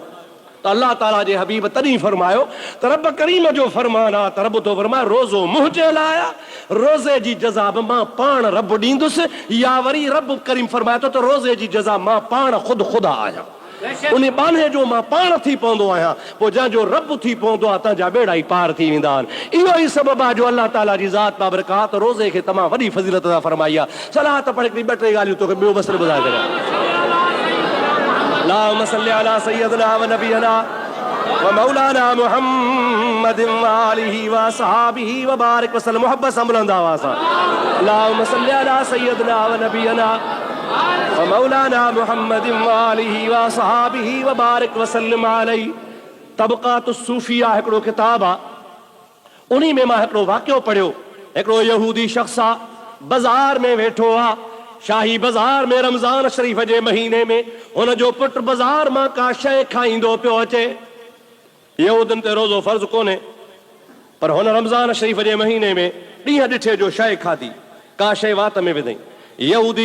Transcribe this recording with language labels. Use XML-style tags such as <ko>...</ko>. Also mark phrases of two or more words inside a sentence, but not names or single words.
<sd>त अल्लाह ताला जे हबीब तॾहिं फरमायो त रब करीम जो फरमान आहे त रब तो फरमाए रोज़ो मुंहिंजे लाइ, रोज़े जी जज़ा बि मां पाण रब ॾींदुसि, या वरी रब करीम फरमाए थो त रोज़े जी जज़ा मां पाण ख़ुदा आहियां, उन बाने जो मां पाण थी पवंदो आहियां, पोइ जंहिंजो रब थी पवंदो आहे तव्हांजा बेड़ा ई पार थी वेंदा आहिनि। इहो ई सबबु आहे जो अल्लाह ताला जी ज़ात बाबरकात रोज़े खे तमामु वॾी फज़ीलत अता फरमाई आहे। सलाह त पढ़ी 2-3 ॻाल्हियूं तोखे ॿियो मसइलो ॿुधाए छॾियां।</sd> <ar>اللهم صل على سيدنا ونبينا ومولانا محمد وآله وأصحابه وبارك وسلم.</ar> <sd>मोहब्बत सां बुलंद आवाज़ सां</sd> <ar>اللهم صل على سيدنا ونبينا ومولانا محمد وآله وأصحابه وبارك وسلم عليه.</ar> <sd>तबक़ातुस सूफिया हिकिड़ो किताब आहे, उन्ही में मां हिकिड़ो वाक़ियो पढ़ियो। हिकिड़ो यहूदी शख़्स आहे, बाज़ार में वेठो आहे, शाही बाज़ार में रमज़ान शरीफ़ जे महीने में हुनजो पुटु बाज़ार मां का शइ खाईंदो पियो अचे। यहूदनि ते रोज़ो फ़र्ज़ कोन्हे, पर हुन रमज़ान शरीफ़ जे महीने में ॾींहं ॾिठे जो शइ खाधी, का शइ वात में विधई।</sd>